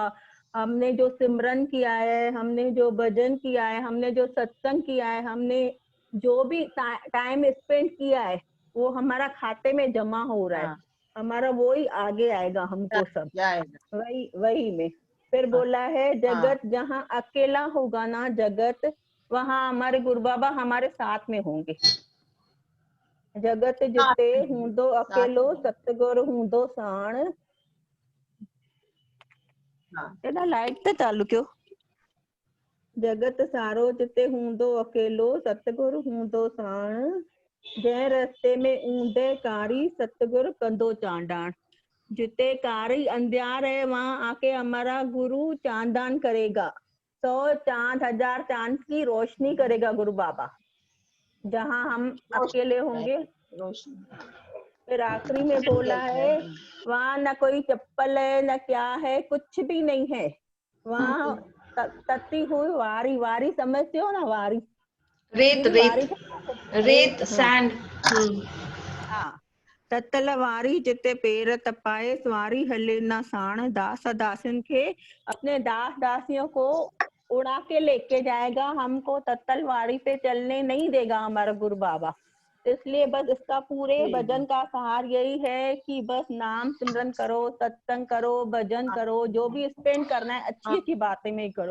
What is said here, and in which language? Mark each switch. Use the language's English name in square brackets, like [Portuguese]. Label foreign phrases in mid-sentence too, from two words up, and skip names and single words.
[Hindi] हमने जो सिमरन किया है, हमने जो भजन किया है, हमने जो सत्संग किया है, हमने जो भी [English] time spend [Hindi] किया है, वो हमारा खाते में जमा हो रहा है। हमारा वो ही आगे आएगा हमको सब, वही में। फिर बोला है जगत जहाँ अकेला होगा ना जगत, वहाँ हमारे गुरु बाबा हमारे साथ में होंगे। [Sindhi] जगत जिते हूंदो अकेलो, सतगुरु हूंदो साण। एॾा लाइट त चालू कयो। जगत सारो जिते हूंदो अकेलो, सतगुरु हूंदो साण। जंहिं रस्ते में ऊंदे कारी, सतगुरु कंदो चांडाण। जिते कारी अंधियार है, [Hindi] वहाँ आके हमारा गुरु चांदान करेगा। 100 चांद 1000 चांद की रोशनी करेगा गुरु बाबा। जहाँ हम अकेले होंगे। फिर आखिरी में बोला है वहाँ न कोई चप्पल है, न क्या है, कुछ भी नहीं है। वहाँ तती हुई वारी, वारी समझते हो ना? वारी, रेत रेत रेत सैंड। हाँ, [Sindhi] ततल वारी जिते पैर तपाए, सवारी हले ना साण। [Hindi] दास दासिन के, अपने दास दासियों को उड़ा के लेके जाएगा, हमको तत्तल वारी पे चलने नहीं देगा हमारा गुरु बाबा। इसलिए बस इसका पूरे भजन का सार यही है कि बस नाम सिमरन करो, सत्संग करो, भजन करो, जो भी स्पेंड करना है अच्छी अच्छी बातें में करो।